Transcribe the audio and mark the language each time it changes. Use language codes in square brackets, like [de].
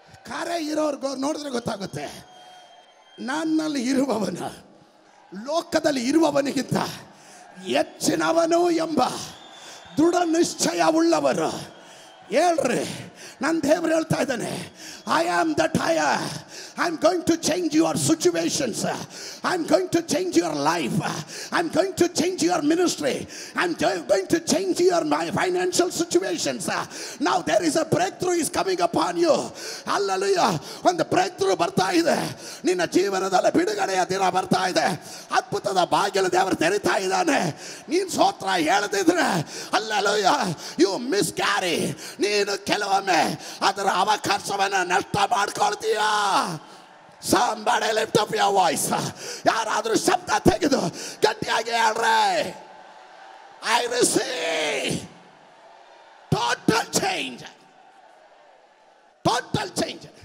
[kn] ಕರೆ ಇರೋರ್ಗೋ ನೋಡಿದ್ರೆ ಗೊತ್ತಾಗುತ್ತೆ, ನನ್ನಲ್ಲಿ ಇರುವವನು ಲೋಕದಲ್ಲಿ ಇರುವವನಿಗಿಂತ ಹೆಚ್ಚಿನವನು ಎಂಬ ದೃಢ ನಿಶ್ಚಯವುಳ್ಳವರು. ಹೇಳ್ರಿ, ನನ್ನ ದೇವರು ಹೇಳ್ತಾ ಇದ್ದಾನೆ, [en] I am that I am. I'm going to change your situations. I'm going to change your life. I'm going to change your ministry. I'm going to change your financial situations. Now there is a breakthrough is coming upon you. Hallelujah. [kn] ಒಂದು breakthrough ಬರ್ತಾ ಇದೆ ನಿನ್ನ ಜೀವನದಲ್ಲಿ. ಬಿಡುಗಡೆಯ ದಿನ ಬರ್ತಾ ಇದೆ. ಅದ್ಭುತದ ಬಾಗಿಲು ದೇವರು ತೆರಿತಾ ಇದ್ದಾನೆ. ನೀನು ಸ್ತೋತ್ರ ಹೇಳದಿದ್ರೆ [en] hallelujah you miscarry. [kn] ನೀನು ಕೆಲವೊಮ್ಮೆ ಅದರ ಅವಕಾಶವನ್ನು ನಷ್ಟ ಮಾಡ್ಕೊಳ್ತೀಯಾ. [en] Somebody lift up your voice. [kn] ಯಾರಾದರೂ ಶಬ್ದ ತೆಗೆದು ಗಟ್ಟಿಯಾಗಿ ಹೇಳ್ರೆ, [en] I receive total change. Total change.